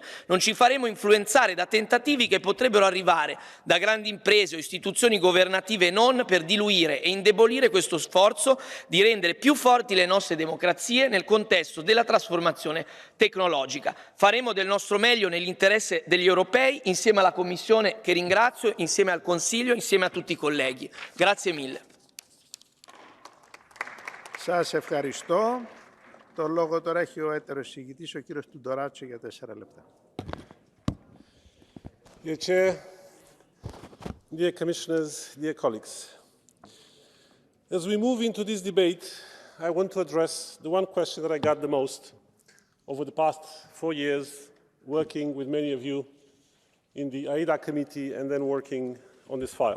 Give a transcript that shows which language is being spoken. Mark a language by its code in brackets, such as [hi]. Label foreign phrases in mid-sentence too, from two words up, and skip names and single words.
[it] Non ci faremo influenzare da tentativi che potrebbero arrivare da grandi imprese o istituzioni governative non, per diluire e indebolire questo sforzo di rendere più forti le nostre democrazie nel contesto della trasformazione tecnologica. Faremo del nostro meglio nell'interesse degli europei, insieme alla Commissione che ringrazio, insieme al Consiglio, insieme a tutti i colleghi. Grazie mille. [el] Σας ευχαριστώ. Το λόγο τώρα έχει ο έτερος εισηγητής, ο κύριος Τουντοράτσο, για 4 λεπτά. [en] Dear Chair, dear Commissioners, dear colleagues, as we move into this debate, I want to address the one question that I got the most over the past 4 years, working with many of you in the AIDA committee and then working on this file.